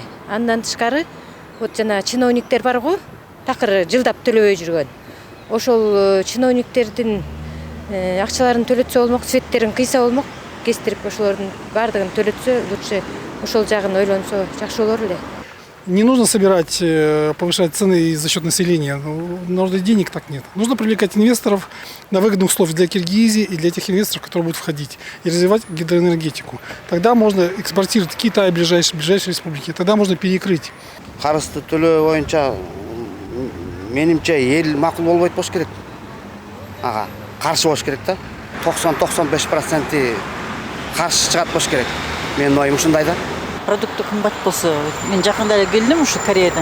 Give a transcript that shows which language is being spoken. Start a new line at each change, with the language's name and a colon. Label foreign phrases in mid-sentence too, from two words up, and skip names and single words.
Kyrgyz: Андан тышкары, вот жана чиновниктер барго, такыр жылдап төлөбөй жүргөн. Ошол чиновниктердин акчаларын төлөтсө болмок, светтерин кыйса болмок, кестирип ошолордун бардыгын төлөтсө, лучше ошол жагын ойлонсо жакшы болор эле.
Russian: Не нужно собирать, повышать цены за счет населения. Нужно денег так нет. Нужно привлекать инвесторов на выгодных условиях для Киргизии и для тех инвесторов, которые будут входить, и развивать гидроэнергетику. Тогда можно экспортировать в Китай, ближайшие республики. Тогда можно перекрыть.
Kyrgyz: Карызды төлөө боюнча менимче эл макул болбойт болуш керек. Каршы болуш керек да. 90-95% каршы чыгат болуш керек. Менин оюм ушундай да. Продукты кымбат болсо, мен жакында эле келдим ушу Кореядан.